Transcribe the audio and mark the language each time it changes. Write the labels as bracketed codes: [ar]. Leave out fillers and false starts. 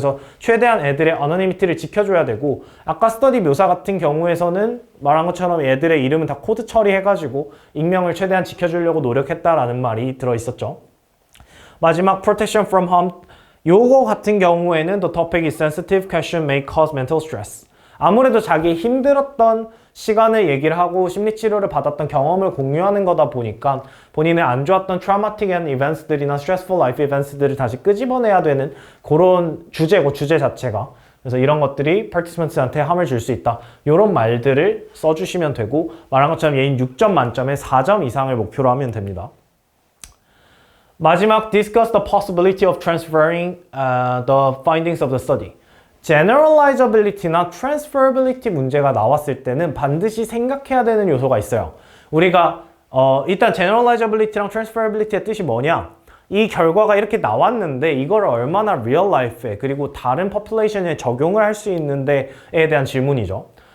[ko] 그래서 최대한 애들의 어너니미티를 지켜줘야 되고 아까 스터디 묘사 같은 경우에서는 말한 것처럼 애들의 이름은 다 코드 처리해가지고 익명을 최대한 지켜주려고 노력했다라는 말이 들어있었죠. 마지막 [en] protection from harm [ko] 요거 같은 경우에는 [en] the topic is sensitive question may cause mental stress. [ko] 아무래도 자기 힘들었던 시간을 얘기를 하고 심리치료를 받았던 경험을 공유하는 거다 보니까 본인의 안 좋았던 트라우마틱한 이벤트들이나 스트레스풀 라이프 이벤트들을 다시 끄집어내야 되는 그런 주제고 주제 자체가. 그래서 이런 것들이 participant한테 함을 줄 수 있다. 이런 말들을 써주시면 되고 말한 것처럼 얘는 6점 만점에 4점 이상을 목표로 하면 됩니다. 마지막 [en] discuss the possibility of transferring the findings of the study. [ko] generalizability나 transferability 문제가 나왔을 때는 반드시 생각해야 되는 요소가 있어요. 우리가 일단 generalizability랑 transferability의 뜻이 뭐냐? 이 결과가 이렇게 나왔는데 이걸 얼마나 real life에 그리고 다른 population에 적용을 할 수 있는데에 대한 질문이죠.